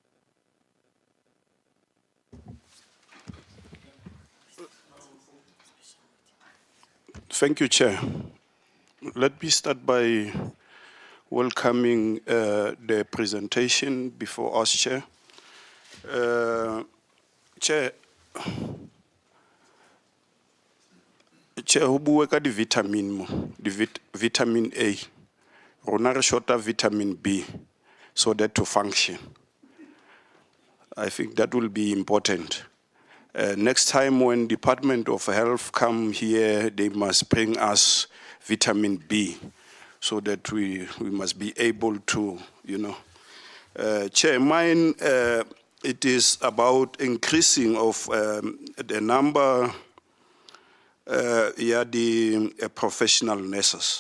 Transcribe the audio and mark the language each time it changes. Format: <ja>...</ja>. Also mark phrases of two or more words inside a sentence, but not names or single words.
<en>Thank you, Chair. Let me start by welcoming the presentation before us, Chair. Chair,</en> <st>ho bua ka di-vitamin mo, vitamin A. Rona re shota vitamin B</st> <en>so that to function. I think that will be important. Next time when Department of Health come here, they must bring us vitamin B so that we must be able to, Chair, mine, it is about increasing of the number, the professional nurses.</en>